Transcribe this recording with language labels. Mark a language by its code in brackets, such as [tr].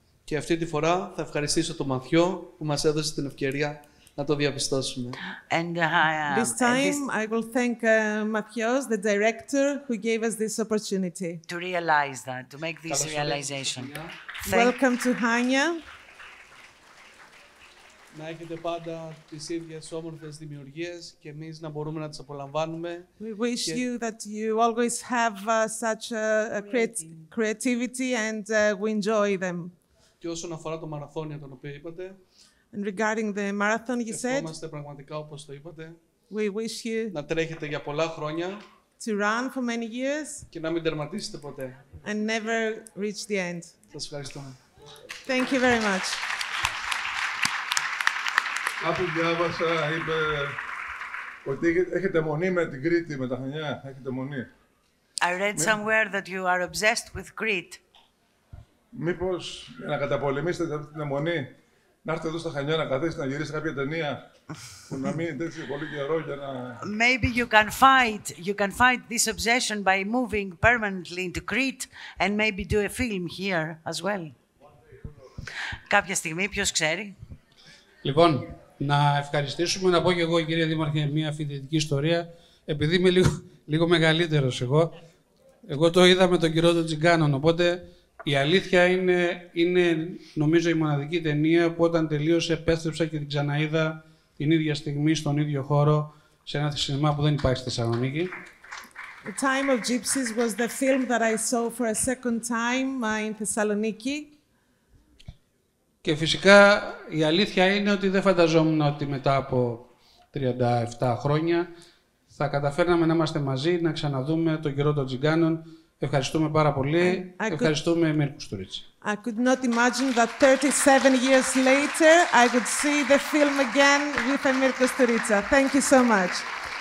[el] Και αυτή τη φορά θα ευχαριστήσω τον Ματθαίο που μας έδωσε την ευκαιρία να το διαπιστώσουμε. [en] And this time I will thank Ματθαίος, the director, who gave us this opportunity. To realize that, to make this realization. Welcome to Hania. [el] Να έχετε πάντα τις ίδιες όμορφες δημιουργίες και εμείς να μπορούμε να τις απολαμβάνουμε. [en] We wish you that you always have such creativity and we enjoy them. [el] Και όσον αφορά το μαραθώνιο τον οποίο είπατε, [en] and regarding the marathon you said, [el] ευχόμαστε πραγματικά όπως το είπατε, [en] we wish you [el] να τρέχετε για πολλά χρόνια [en] to run for many years [el] και να μην τερματίσετε ποτέ. [en] And never reach the end. [el] Σας ευχαριστούμε. [en] Thank you very much. [el] Κάπου διάβασα, είπε ότι έχετε μονή με την Κρήτη, με τα Χανιά. Έχετε μονή. [en] I read somewhere that you are obsessed with Crete. [el] Μήπως για να καταπολεμήσετε αυτή την αιμονή, να έρθετε εδώ στα Χανιά να καθίσετε να γυρίσετε κάποια ταινία που να μείνετε έτσι πολύ καιρό για να... [en] Maybe you can fight this obsession by moving permanently into Crete and maybe do a film here as well. [el] Κάποια στιγμή, ποιος ξέρει. Λοιπόν, να ευχαριστήσουμε, να πω και εγώ, κύριε Δήμαρχε, μια φοιτητική ιστορία, επειδή είμαι λίγο μεγαλύτερος εγώ το είδα με τον καιρό των Τζιγκάνων, οπότε η αλήθεια είναι νομίζω η μοναδική ταινία που όταν τελείωσε επέστρεψα και την ξαναείδα την ίδια στιγμή στον ίδιο χώρο σε ένα σινεμά που δεν υπάρχει στη Θεσσαλονίκη. [en] The Time of Gypsies was the film that I saw for a second time in Thessaloniki. [el] Και φυσικά η αλήθεια είναι ότι δεν φανταζόμουν ότι μετά από 37 χρόνια θα καταφέρναμε να είμαστε μαζί, να ξαναδούμε τον καιρό των Τζιγκάνων. Ευχαριστούμε πάρα πολύ. Ευχαριστούμε, Εμίρ Κουστουρίτσα. [en] I could not imagine that 37 years later I could see the film again with Emir Κουστουρίτσα. Thank you so much.